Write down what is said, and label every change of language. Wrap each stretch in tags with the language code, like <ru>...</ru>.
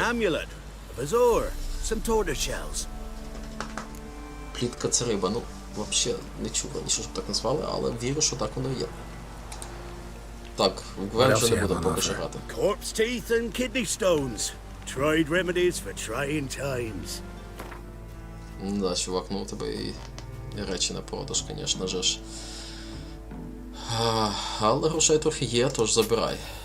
<en>Amulet, a bazaar, some tortoise shells.</en> <uk>Плітка це риба. Ну, взагалі не чув раніше, щоб так назвали, але вірю, що так воно і є. Так, в Гвен вже не будемо поки що грати.</uk> <en>Corpse teeth and kidney stones. Tried remedies for trying times.</en> <uk>Да, чувак, ну у тебе і речі на продаж, звісно ж. Але грошей трохи є, тож забирай.</uk>